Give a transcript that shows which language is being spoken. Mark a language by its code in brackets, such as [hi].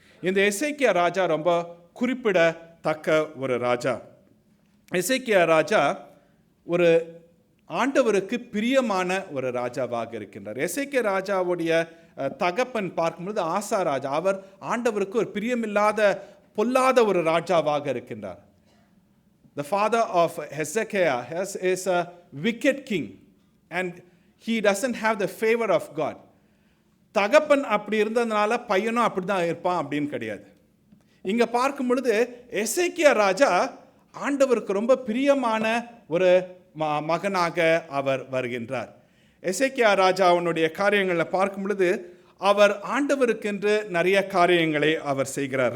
[ta] இந்த எசேக்கியா ராஜா ரொம்ப குறிப்பிடத்தக்க ஒரு ராஜா. எசேக்கியா ராஜா ஒரு ஆண்டவருக்கு பிரியமான ஒரு ராஜாவாக இருக்கின்றார். எசேக்கியா ராஜாவுடைய தகப்பன் பார்க்கும்போது ஆசா ராஜா, அவர் ஆண்டவருக்கு ஒரு பிரியமில்லாத பொல்லாத ஒரு ராஜாவாக இருக்கின்றார். [en] The father of Hezekiah is a wicked king and he doesn't have the favor of God. [ta] தகப்பன் அப்படி இருந்ததுனால பையனும் அப்படிதான் இருப்பான் அப்படின்னு கிடையாது. இங்க பார்க்கும் பொழுது எசேக்கியா ராஜா ஆண்டவருக்கு ரொம்ப பிரியமான ஒரு மகனாக அவர் வருகின்றார். எசேக்கியா ராஜாவுடைய காரியங்களை பார்க்கும் பொழுது அவர் ஆண்டவருக்கென்று நிறைய காரியங்களை அவர் செய்கிறார்.